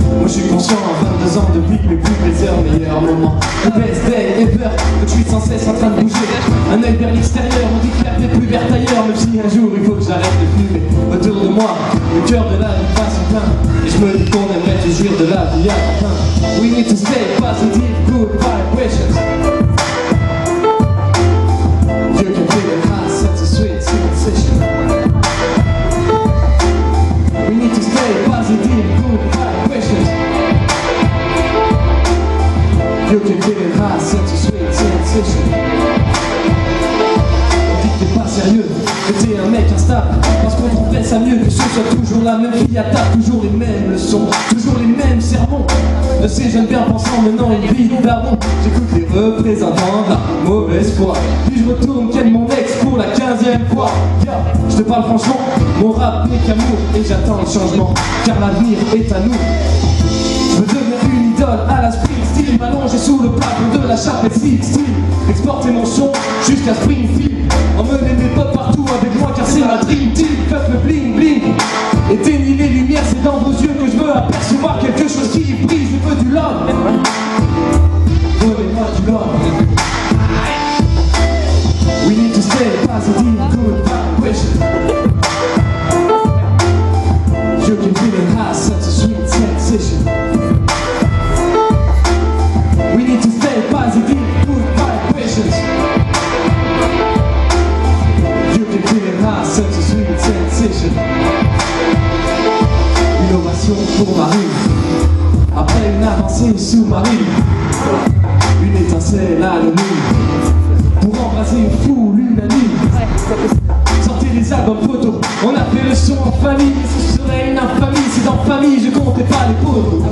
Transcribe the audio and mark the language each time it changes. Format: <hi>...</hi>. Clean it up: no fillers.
<fr>Moi je suis conscient à 22 ans de vie, mais plus les heures, meilleurs moments. Le</fr> <en>best day ever,</en> <fr>que je suis sans cesse en train de bouger. Un œil vers l'extérieur, on dit que la vie est plus verte ailleurs. Même si un jour il faut que j'arrête de fumer. Autour de moi, le cœur de la vie passe en plein. Et je me dis qu'on aimerait te jouir de la vie à la fin.</fr> <en>We need to stay positive, good vibrations. You can feel it high, such a sweet sensation. We need to stay positive, good vibrations. You can feel it high, such a sweet sensation.</en> <fr>On dit que t'es pas sérieux, que t'es un mec instable. Parce qu'on trouvait ça mieux que ce soit toujours la même fille à table, toujours les mêmes leçons, toujours les mêmes sermons. De ces jeunes bien pensants menant une vie d'ardon. J'écoute les représentants de la mauvaise foi. Puis je retourne ken mon ex pour la 15e fois. Yeah, je te parle franchement, mon rap n'est qu'amour. Et j'attends le changement, car l'avenir est à nous. Je veux devenir une idole à la Springsteen, m'allonger sous le plafond de la chapelle Sixteen. Exporter mon son jusqu'à Springfield, emmener mes potes partout avec moi car c'est ma</fr> <en>dream team.</en> <fr>Fuck le bling bling, éteignez les lumières, c'est dans vos yeux que je veux apercevoir quelque chose qui brille. Je veux du love, donnez-moi du love.</fr> <en>We need to stay positive, good vibration. You can feel it high, such a sweet sensation. We need to stay positive, good vibrations. You can feel it high, such a sweet sensation.</en> <fr>Innovation pour ma rime. Après une avancée sous-marine, une étincelle anonyme pour embrasser une foule unanime. Sortez les albums photos, on a fait le son en famille. Ce serait une infamie si dans famille je comptais pas les pauvres.</fr>